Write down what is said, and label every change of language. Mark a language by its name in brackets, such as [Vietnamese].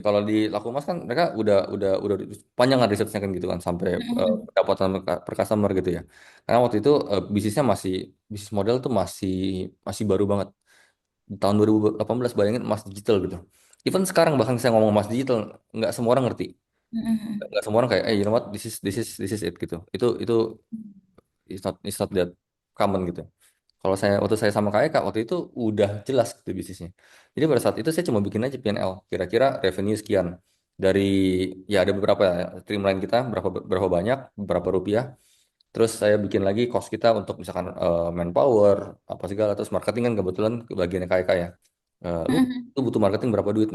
[Indonesian] Kalau di Laku Emas kan mereka udah panjang kan risetnya kan gitu kan sampai Mhm. pendapatan per customer gitu ya. Karena waktu itu bisnisnya masih bisnis model tuh masih masih baru banget. Di tahun 2018 bayangin emas digital gitu. Even sekarang bahkan saya ngomong emas digital nggak semua orang ngerti. Mhm. Nggak semua orang kayak [English] you know what this is it gitu. Itu it's not that common gitu. [Indonesian] Kalau saya waktu saya sama Kak Eka waktu itu udah jelas gitu bisnisnya. Jadi pada saat itu saya cuma bikin aja P&L. Kira-kira revenue sekian dari ya ada beberapa ya, streamline kita berapa berapa banyak berapa rupiah. Terus saya bikin lagi cost kita untuk misalkan manpower apa segala terus marketing kan kebetulan ke bagian Kak Eka ya. Lu butuh marketing berapa duit?